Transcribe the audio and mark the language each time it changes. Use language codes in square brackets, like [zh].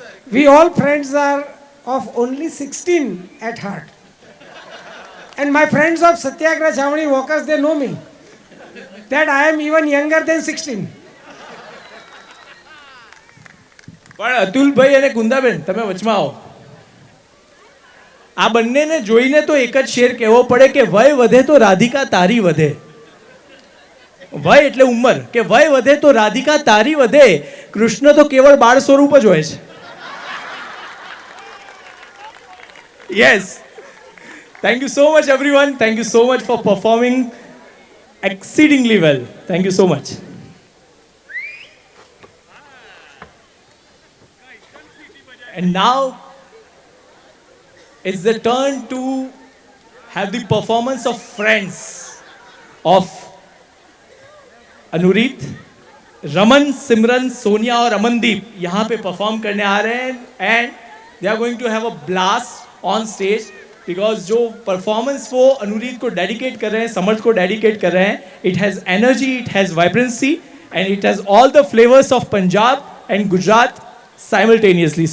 [en] We all friends are of only 16 at heart. And my friends of Satyagraha Chavani walkers, they know me. That I am even younger than 16. [gu] પણ અતુલભાઈ અને કુંદાબેન તમે વચમાં આવો આ બંનેને જોઈને તો એક જ શેર કહેવો પડે કે વય વધે તો રાધિકા તારી વધે વય એટલે ઉંમર કે વય વધે તો રાધિકા તારી વધે કૃષ્ણ તો કેવળ બાળ સ્વરૂપ જ હોય છે Yes. [en] Thank you so much, everyone. Thank you so much for performing exceedingly well. Thank you so much. And now it's the turn to have the performance of friends of Anureet, Raman, Simran, Sonia और अमनदीप [hi] यहाँ पे परफॉर्म करने आ रहे हैं [en] and they are going to have a blast on stage because [hi] जो performance वो अनुरीत को dedicate कर रहे हैं, [en] समर्थ को डेडिकेट कर रहे हैं, it has energy, it has vibrancy and it has all the flavours of Punjab and Gujarat simultaneously.